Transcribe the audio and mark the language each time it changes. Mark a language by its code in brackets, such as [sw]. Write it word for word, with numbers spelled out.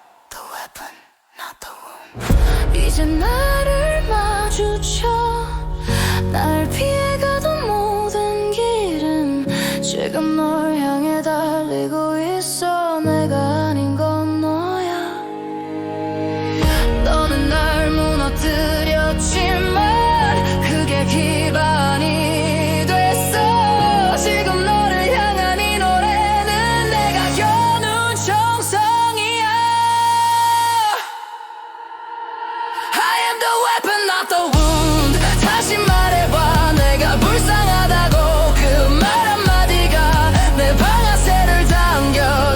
[en] The weapon, not the wound. [ko] 이제 나를 마주쳐. 날 피해가던 모든 길은 지금 널 향해 달리고 있어. 내가 아닌 건 너야. 너는 날 무너뜨렸지만 그게 기반이 됐어. 지금 너를 향한 이 노래는 내가 겨눈 정성이야. [en] I am the weapon, not the wound. [ko] 다시 말해봐. 내가 불쌍하다고. 그 말 한마디가 내 방아쇠를 당겨.